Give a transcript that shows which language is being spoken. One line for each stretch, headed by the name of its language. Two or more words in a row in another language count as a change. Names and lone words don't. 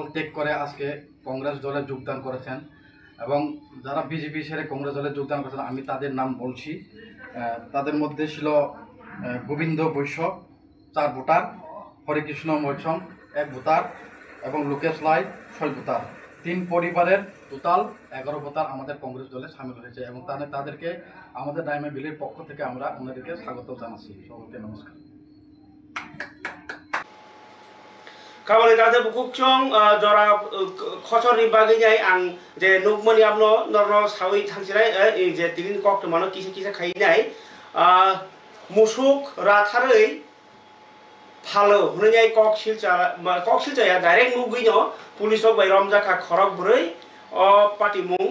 Bangla: ত্যাগ করে আজকে কংগ্রেস দলে যোগদান করেছেন এবং যারা বিজেপি ছেড়ে কংগ্রেস দলে যোগদান করেছেন আমি তাদের নাম বলছি তাদের মধ্যে ছিল গোবিন্দ বৈশ্য 4 ভোটার হরিকৃষ্ণ মৈছং 1 ভোটার এবং লোকেশ লাই 6 ভোটার 3 পরিবারের টোটাল 11 ভোটার আমাদের কংগ্রেস দলে শামিল হয়েছে এবং তাদেরকে আমাদের রাইমাবিলির পক্ষ থেকে আমরা ওনাদেরকে স্বাগত জানাচ্ছি সকলকে নমস্কার
Kok Borok: kabali tade bukuk chong jora khosori bagi jai ang je nukmani apno norno sawi thangsirai je tin kok to mano kisa kisa khai nai musuk ratharei phalo hunai kok silcha ya direct nugui no police ok bai romja kha khorok broi o party mung